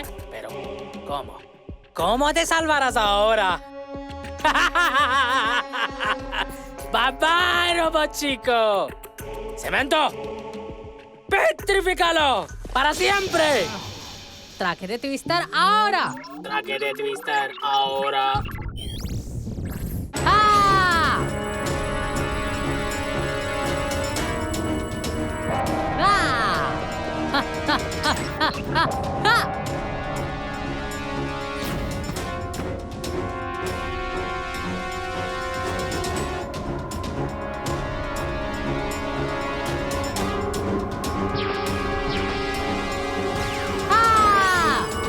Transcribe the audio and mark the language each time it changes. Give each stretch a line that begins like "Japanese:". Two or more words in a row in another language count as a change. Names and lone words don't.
Spanish: Pero, ¿cómo? ¿Cómo te salvarás ahora?
English: Bye bye,
Spanish: Robot Chico. Cemento, ¡Petrifícalo! ¡Para siempre! Traje de Twister ahora. Traje de Twister ahora. ¡Ah! ¡Ah! ¡Ja, ja, ja, ja, ja, ja! ¡Ah!